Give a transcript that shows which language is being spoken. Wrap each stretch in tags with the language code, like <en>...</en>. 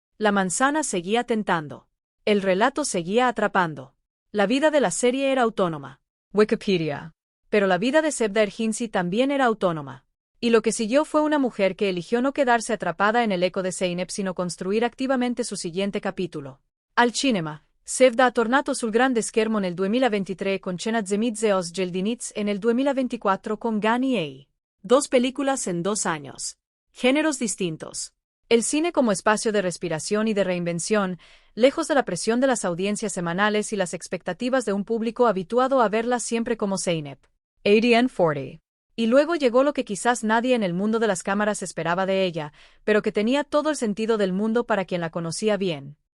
<es>La manzana seguía tentando. El relato seguía atrapando. La vida de la serie era autónoma. Wikipedia. Pero la vida de Sevda Erginci también era autónoma. Y lo que siguió fue una mujer que eligió no quedarse atrapada en el eco de Zeynep sino construir activamente su siguiente capítulo.</es> <it>Al cinema, Sevda ha tornato sul grande schermo nel 2023 con Cena Zemidze Os Geldiniz e nel 2024 con Gani Ei.</it> <es>2 películas en 2 años. Géneros distintos. El cine como espacio de respiración y de reinvención, lejos de la presión de las audiencias semanales y las expectativas de un público habituado a verla siempre como Zeynep. 80/40. Y luego llegó lo que quizás nadie en el mundo de las cámaras esperaba de ella, pero que tenía todo el sentido del mundo para quien la conocía bien.</es>